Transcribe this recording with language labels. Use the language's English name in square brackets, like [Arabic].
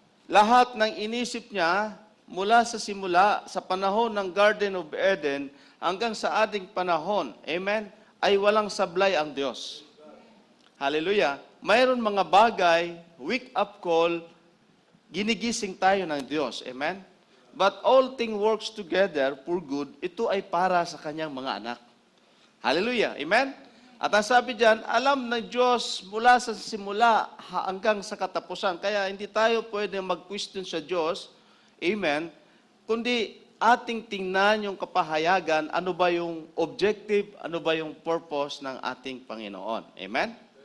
[Filipino] Lahat ng inisip niya mula sa simula, sa panahon ng Garden of Eden, hanggang sa ating panahon, amen, ay walang sablay ang Diyos. Hallelujah. Mayroon mga bagay, wake-up call, ginigising tayo ng Diyos. Amen? [English] But all things works together for good. [Filipino] Ito ay para sa kanyang mga anak. Hallelujah. Amen? At ang sabi diyan, alam ng Diyos mula sa simula hanggang sa katapusan. Kaya hindi tayo pwede mag-question sa Diyos. Amen? Kundi ating tingnan yung kapahayagan, ano ba yung objective, ano ba yung purpose ng ating Panginoon. Amen?